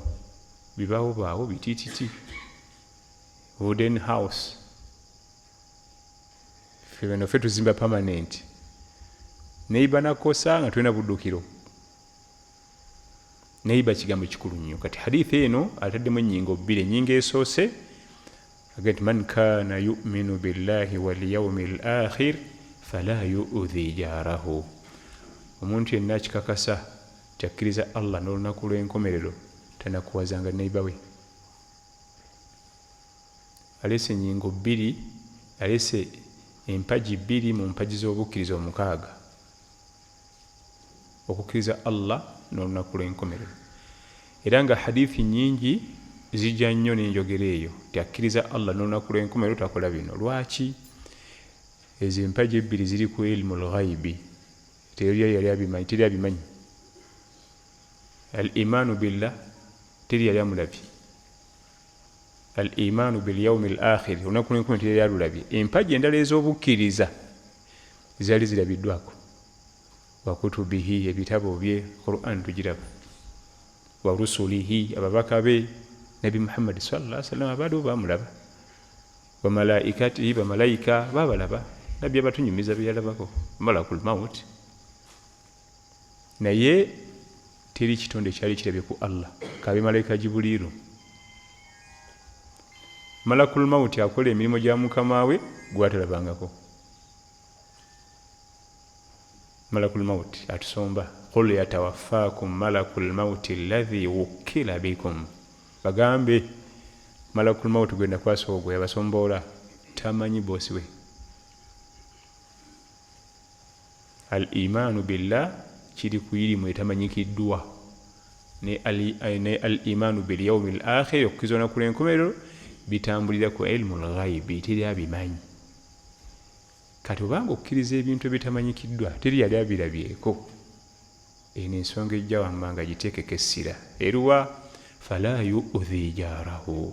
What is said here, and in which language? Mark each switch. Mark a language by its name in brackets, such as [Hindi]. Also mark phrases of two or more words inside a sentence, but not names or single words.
[Ganda] Bibaawo baawo bitiititi [English] wooden house. [Ganda] Ffe tuzimba permanent. Neighbor nakosa nga tulina buddukiro. Neighbor kigambo kikulu nnyo. Kati hadithi eno ataddemu ennyingo bbiri. Ennyingo esoose agati [Arabic] من كان يؤمن بالله واليوم الآخر فلا يؤذي جاره. [Ganda] Omuntu yenna akikakasa kyakkiriza Allah n'olunaku lw'enkomerero tanakuwazanga neighbor we. Alese ennyingo bbiri, alese empagi bbiri mu mpagi z'obukkiriza omukaaga. Okukkiriza Allah n'olunaku lw'enkomerero. Era nga hadithi nnyingi zijja nnyo n'enjogera eyo ti akkiriza Allah n'olunaku lw'enkomerero takola bino. Lwaki? Ezo empagi ebbiri ziri ku [Arabic] علم الغيب. [Ganda] Teri abimanyi. [Arabic] الإيمان بالله [Ganda] teri yali amulabye. [Arabic] الإيمان باليوم الآخر [Ganda] olunaku lw'enkomerero teri yali alulabye. Empagi endala ez'obukkiriza zaali zirabiddwako. [Arabic] وكتبه [Ganda] ebitabo bye Qur'an tugiraba. [Arabic] ورسله [Ganda] ababaka be Nabi Muhammad [Arabic] صلى الله عليه وسلم [Ganda] abadde bamulaba. [Arabic] وملائكته [Ganda] bamalayika babalaba. Nabbi abatunyumiza byalabako [Arabic] ملك الموت. [Ganda] Naye teri kitonde kyali kirabye ku Allah kabe malayika Jibuliru. [Arabic] ملك الموت [Ganda] akola emirimu gya mukama we gwatalabangako. [Arabic] ملك الموت [Ganda] atusomba [Arabic] قل يتوفاكم ملك الموت الذي وكل بكم. [Ganda] Bagambe [Arabic] ملك الموت [Ganda] gwenda kwasogwa yabasombola tamanyi bosi we. [Arabic] الإيمان بالله [Ganda] kiri ku irimu etamanyikiddwa ne [Arabic] الإيمان باليوم الآخر [Ganda] okukkiriza olunaku lw'enkomerero bitambulira ku [Arabic] علم الغيب [Ganda] teri abimanyi. Kati obanga okkiriza ebintu ebitamanyikiddwa teri yali abirabyeko. Eno ensonga ejja wammanga giteekeko essira. Eruwa [Arabic] فلا يؤذي جاره.